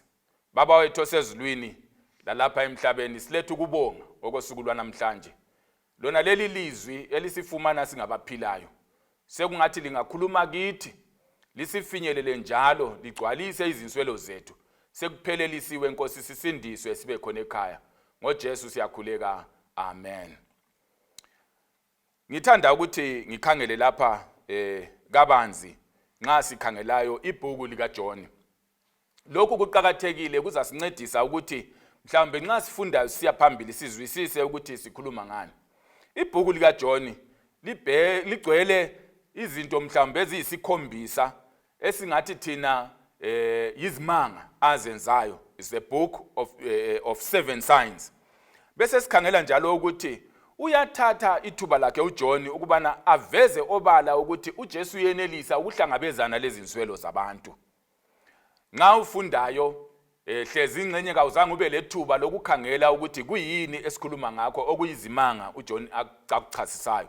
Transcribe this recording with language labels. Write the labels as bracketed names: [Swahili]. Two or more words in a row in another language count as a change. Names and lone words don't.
[North Ndebele] Baba wethu osezulwini lalapha emhlabeni silethe ukubonga okosuku lwanamhlanje. Lona leli lizwi elisifumana singabaphilayo. Sekungathi lingakhuluma kithi lisifinyelele njalo ligcwalise izinswelo zethu. Sekuphelelisiwe Nkosi sisindiswe sibe khona ekhaya. NgoJesu siyakhuleka. Amen. Ngithanda ukuthi ngikhangele lapha kabanzi nxa sikhangelayo ibhuku likaJohn. Lokhu kuqhakathekile kuzasincedisa ukuthi mhlawumbe nxa sifundayo siya phambili sizwisise ukuthi sikhuluma ngani. Ibhuku likaJohn ligcwele izinto mhlawumbe eziyisikhombisa esingathi thina yizimanga azenzayo. [English] It's a book of 7 signs. [North Ndebele] Bese sikhangela njalo ukuthi uyathatha ithuba lakhe uJohn ukubana aveze obala ukuthi uJesu uyenelisa ukuhlangabezana lezi nswelo zabantu. Nxa ufundayo hlezi ingcenye kawuzange ube lethuba lokukhangela ukuthi kuyini esikhuluma ngakho okuyizimanga uJohn akuchasisayo.